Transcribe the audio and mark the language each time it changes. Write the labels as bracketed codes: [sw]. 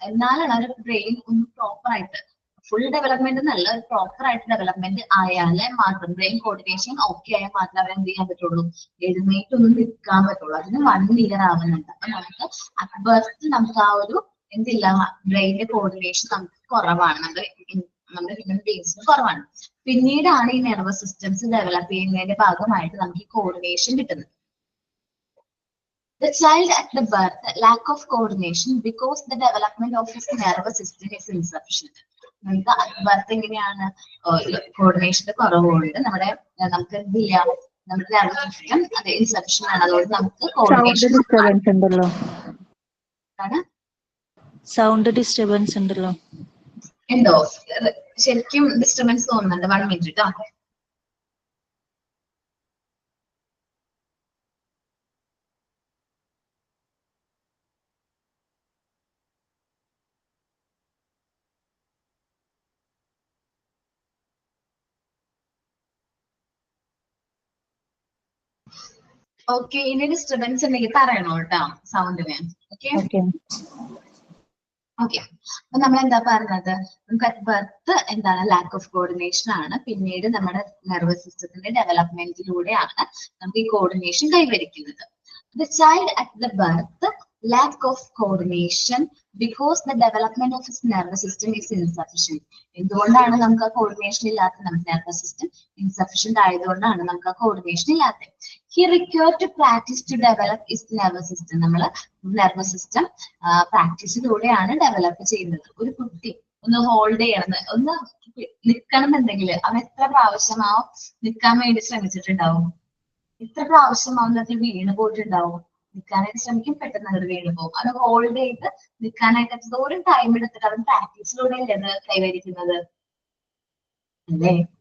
[ml] എന്നാലാണ് ഒരു ബ്രെയിൻ ഒന്ന് പ്രോപ്പർ ആയിട്ട്, ഫുൾ ഡെവലപ്മെന്റ് എന്നല്ല, ഒരു പ്രോപ്പർ ആയിട്ട് ഡെവലപ്മെന്റ് ആയാലേ മാത്രം, ബ്രെയിൻ കോർഡിനേഷൻ ഓക്കെ ആയാൽ മാത്രമേ അവൻ എന്ത് ചെയ്യാൻ പറ്റുള്ളൂ, എഴുന്നേറ്റൊന്നും നിൽക്കാൻ പറ്റുള്ളൂ. അതിന് 1 ഇയർ ആവുന്നുണ്ട്. അപ്പൊ നമുക്ക് അറ്റ് ബർത്ത് നമുക്ക് ആ ഒരു എന്തില്ല, ബ്രെയിനിന്റെ കോർഡിനേഷൻ നമുക്ക് കുറവാണ്, നമ്മുടെ ഹ്യൂമൻ ബീങ്സിന് കുറവാണ്. പിന്നീടാണ് ഈ നെർവസ് സിസ്റ്റംസ് ഡെവലപ്പ് ചെയ്യുന്നതിന്റെ ഭാഗമായിട്ട് നമുക്ക് ഈ കോർഡിനേഷൻ കിട്ടുന്നത്. [en] The child at the birth lack of coordination because the development of his nervous system is insufficient. [ml] നമുക്ക് at birth എങ്ങനെയാണ് കോർഡിനേഷന്റെ കുറവുകൊണ്ട് നമുക്ക് എന്തില്ല, നമ്മുടെ നെർവസ് സിസ്റ്റം അത് ഇൻസഫിഷ്യന്റ് ആണ്. അതുകൊണ്ട് നമുക്ക് കോർഡിനേഷൻ സൗണ്ട് ഡിസ്റ്റർബൻസ് ഉണ്ടല്ലോ. എന്തോ ശരിക്കും ഡിസ്റ്റർബൻസ് തോന്നുന്നുണ്ട്. 1 മിനിറ്റ് കേട്ടോ. ഓക്കെ, ഇനി ഡിസ്റ്റർബൻസ് ഉണ്ടെങ്കിൽ പറയണോ കേട്ടോ സൗണ്ടിന്. ഓക്കെ ഓക്കെ, അപ്പൊ നമ്മൾ എന്താ പറഞ്ഞത്, നമുക്ക് അറ്റ് ബർത്ത് എന്താണ്, ലാക്ക് ഓഫ് കോർഡിനേഷൻ ആണ്. പിന്നീട് നമ്മുടെ നെർവസ് സിസ്റ്റത്തിന്റെ ഡെവലപ്മെന്റിലൂടെയാണ് നമുക്ക് ഈ കോർഡിനേഷൻ കൈവരിക്കുന്നത്. [en] The child at the birth lack of coordination because the development of his nervous system is insufficient. [ml] എന്തുകൊണ്ടാണ് നമുക്ക് ആ കോർഡിനേഷൻ ഇല്ലാത്ത, നമ്മുടെ നെർവസ് സിസ്റ്റം ഇൻസഫിഷ്യന്റ് ആയതുകൊണ്ടാണ് നമുക്ക് ആ കോർഡിനേഷൻ ഇല്ലാത്തത്. [en] He required to practice to develop his nervous system. [ml] നമ്മൾ നെർവസ് സിസ്റ്റം പ്രാക്ടീസിലൂടെയാണ് ഡെവലപ്പ് ചെയ്യുന്നത്. ഒരു കുട്ടി ഒന്ന് ഹോൾഡ് ചെയ്യണം, ഒന്ന് നിൽക്കണം എന്നുണ്ടെങ്കിൽ അവൻ എത്ര പ്രാവശ്യം ആ നിൽക്കാൻ വേണ്ടി ശ്രമിച്ചിട്ടുണ്ടാവും, എത്ര പ്രാവശ്യം അവനൊക്കെ വീണ് പോയിട്ടുണ്ടാവും. നിൽക്കാനായിട്ട് ശ്രമിക്കും, പെട്ടെന്ന് അങ്ങോട്ട് വീണ് പോകും. അത് ഹോൾഡ് ചെയ്ത് നിൽക്കാനായിട്ട് എന്തോരം ടൈം എടുത്തിട്ട് അവൻ പ്രാക്ടീസിലൂടെ അല്ലേ കൈവരിക്കുന്നത് അല്ലേ?